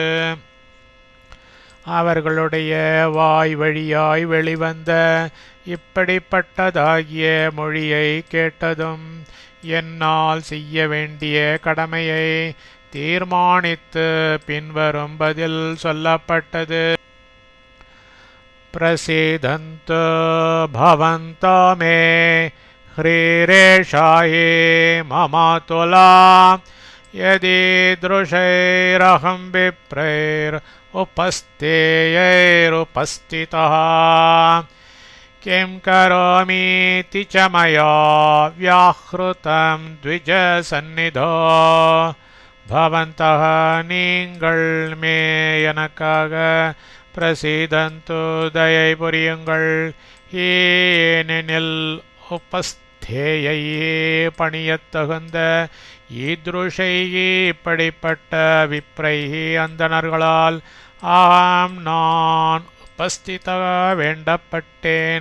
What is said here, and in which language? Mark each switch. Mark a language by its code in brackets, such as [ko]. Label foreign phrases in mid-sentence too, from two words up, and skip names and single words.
[ta] அவர்களுடைய வாய் வழியாய் வெளிவந்த இப்படிப்பட்டதாகிய மொழியை கேட்டதும் என்னால் செய்ய வேண்டிய கடமையை தீர்மானித்து பின்வரும் பதில் சொல்லப்பட்டது. [sa] प्रसीदन्तु भवन्तो मे ह्रीरेषाये ममातुला यदीदृशैरहं विप्रैर् उपस्थेयैरुपस्थितः किं करोमीति च मया व्याहृतं द्विजसन्निधौ भवन्तः [ta] நீங்கள் மே எனக்காக பிரசீதந்து தயை புரியுங்கள். ஏனெனில் உபஸ்தேயே பணியத்தகுந்த ஈத்ருஷையே இப்படிப்பட்ட விப்ரைஹி அந்தணர்களால் ஆம் நான் உபஸ்தித வேண்டப்பட்டேன்.